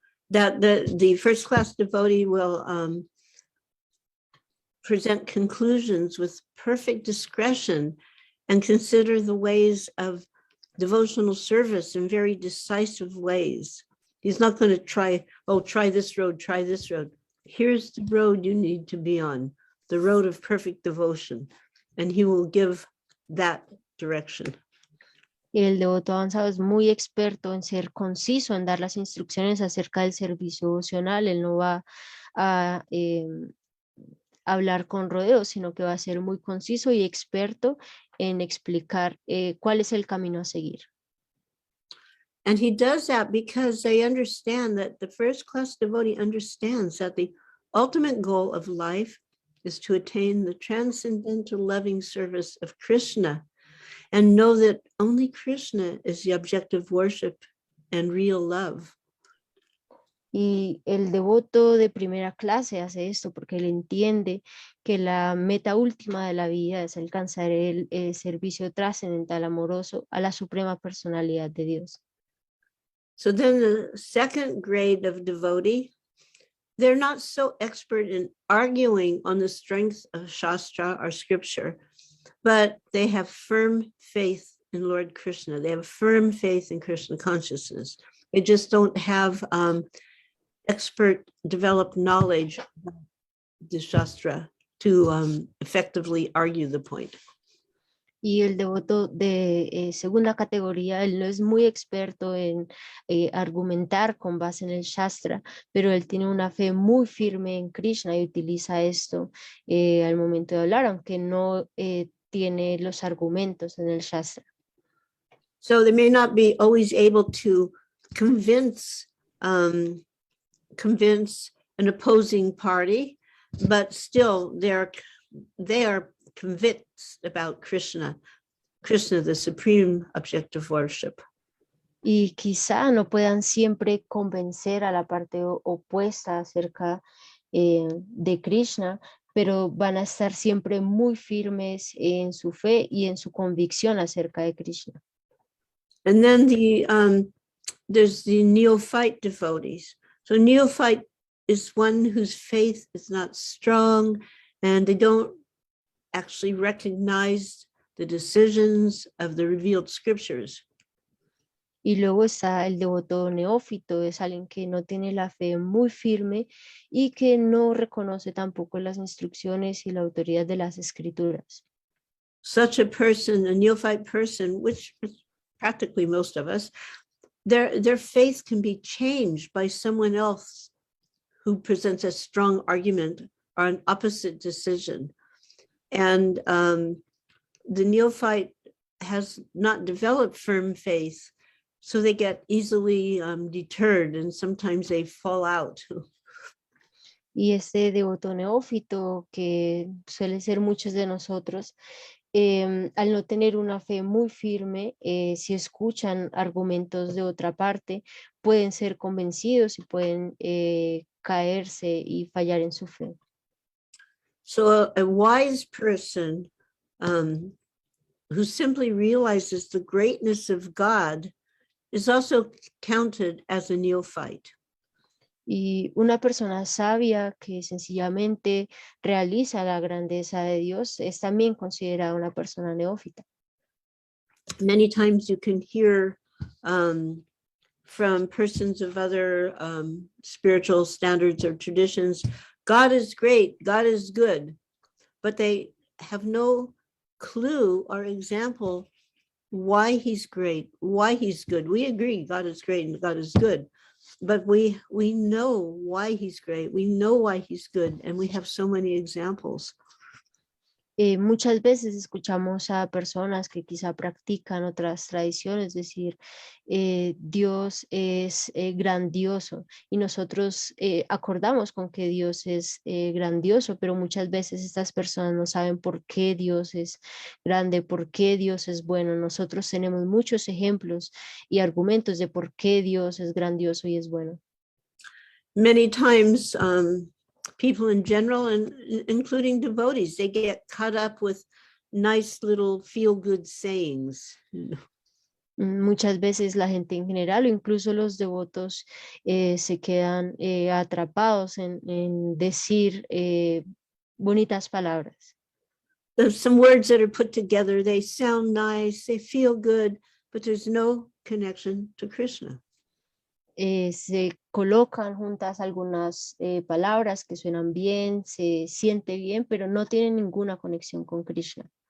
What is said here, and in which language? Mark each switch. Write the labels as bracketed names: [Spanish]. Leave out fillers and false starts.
[English] That the first class devotee will present conclusions with perfect discretion and consider the ways of devotional service in very decisive ways. He's not going to try this road, try this road. Here's the road you need to be on, the road of perfect devotion, and he will give that direction. [Spanish] Y el devoto avanzado es muy experto en ser conciso, en dar las instrucciones acerca del servicio devocional. Él no va a hablar con rodeos, sino que va a ser muy conciso y experto en explicar cuál es el camino a seguir. [English] And he does that because they understand that the first class devotee understands that the ultimate goal of life is to attain the transcendental loving service of Krishna and know that only Krishna is the object of worship and real love. [Spanish] Y el devoto de primera clase hace esto porque él entiende que la meta última de la vida es alcanzar el servicio trascendental amoroso a la suprema personalidad de Dios. [English] So then the second grade of devotee they're not so expert in arguing on the strength of Shastra or scripture, but they have firm faith in Lord Krishna. They have firm faith in Krishna consciousness. They just don't have expert developed knowledge of the Shastra to effectively argue the point. [Spanish] Y el devoto de segunda categoría, él no es muy experto en argumentar con base en el Shastra, pero él tiene una fe muy firme en Krishna y utiliza esto al momento de hablar, aunque no tiene los argumentos en el Shastra. [English] So they may not be always able to convince an opposing party, but still they are convinced about Krishna, the supreme object of worship. [Spanish] Y quizá no puedan siempre convencer a la parte opuesta acerca de Krishna, pero van a estar siempre muy firmes en su fe y en su convicción acerca de Krishna. [English] And then there's the Neophyte Devotees. So Neophyte is one whose faith is not strong and they don't actually recognize the decisions of the revealed scriptures. [Spanish] Y luego está el devoto neófito, es alguien que no tiene la fe muy firme y que no reconoce tampoco las instrucciones y la autoridad de las escrituras. [English] Such a person, a neophyte person, which is practically most of us, their faith can be changed by someone else who presents a strong argument or an opposite decision. And the neophyte has not developed firm faith, so they get easily deterred and sometimes they fall out. [Spanish] Y este devoto neófito, que suele ser muchos de nosotros, al no tener una fe muy firme, si escuchan argumentos de otra parte, pueden ser convencidos y pueden caerse y fallar en su fe. [English] So a wise person who simply realizes the greatness of God is also counted as a neophyte. [Spanish] Y una persona sabia que sencillamente realiza la grandeza de Dios es también considerada una persona neófita. [English] Many times you can hear from persons of other spiritual standards or traditions, God is great, God is good, but they have no clue or example why he's great, why he's good. We agree God is great and God is good, but we know why he's great, we know why he's good, and we have so many examples. [Spanish] Muchas veces escuchamos a personas que quizá practican otras tradiciones, es decir, Dios es grandioso y nosotros acordamos con que Dios es grandioso, pero muchas veces estas personas no saben por qué Dios es grande, por qué Dios es bueno. Nosotros tenemos muchos ejemplos y argumentos de por qué Dios es grandioso y es bueno. [English] Many times people in general, and including devotees, they get caught up with nice little feel-good sayings. [Spanish] Muchas veces la gente en general o incluso los devotos se quedan atrapados en decir bonitas palabras. [English] There's some words that are put together, they sound nice, they feel good, but there's no connection to Krishna. [Spanish] Se colocan juntas algunas palabras que suenan bien, se siente bien, pero no tienen ninguna conexión con Krishna.